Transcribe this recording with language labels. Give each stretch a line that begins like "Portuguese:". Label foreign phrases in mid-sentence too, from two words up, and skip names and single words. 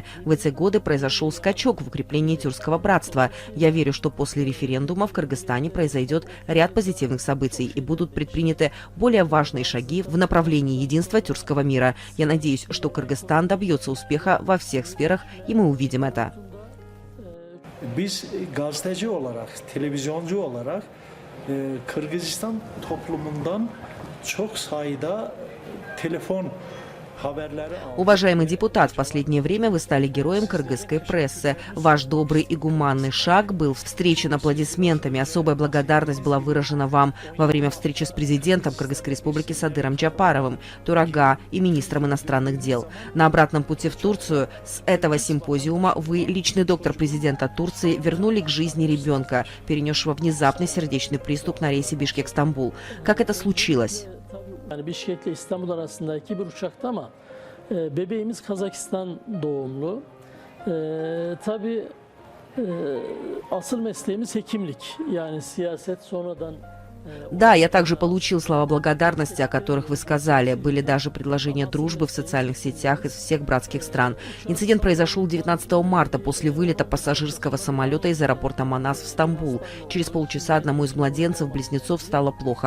Russian: В эти годы произошел скачок в укреплении тюркского братства. Я верю, что после референдума в Кыргызстане произойдет ряд позитивных событий и будут предприняты более важные шаги в направлении единства тюркского мира. Я надеюсь, что Кыргызстан добьется успеха во всех сферах, и мы увидим это.
Turkish: Biz gazeteci olarak, televizyoncu olarak Kırgızistan toplumundan çok sayıda telefon haberleri aldık.
Russian: Уважаемый депутат, в последнее время вы стали героем кыргызской прессы. Ваш добрый и гуманный шаг был встречен аплодисментами. Особая благодарность была выражена вам во время встречи с президентом Кыргызской республики Садыром Джапаровым, Турага и министром иностранных дел. На обратном пути в Турцию с этого симпозиума вы, личный доктор президента Турции, вернули к жизни ребенка, перенесшего внезапный сердечный приступ на рейсе Бишкек-Стамбул. Как это случилось?
Turkish: Yani Bişkek ile İstanbul arasındaki bir uçakta ama bebeğimiz Kazakistan doğumlu. Tabii asıl mesleğimiz hekimlik. Yani siyaset sonradan
Russian: Да, я также получил слова благодарности, о которых вы сказали. Были даже предложения дружбы в социальных сетях из всех братских стран. Инцидент произошел 19 марта после вылета пассажирского самолета из аэропорта Манас в Стамбул. Через полчаса одному из младенцев-близнецов стало плохо.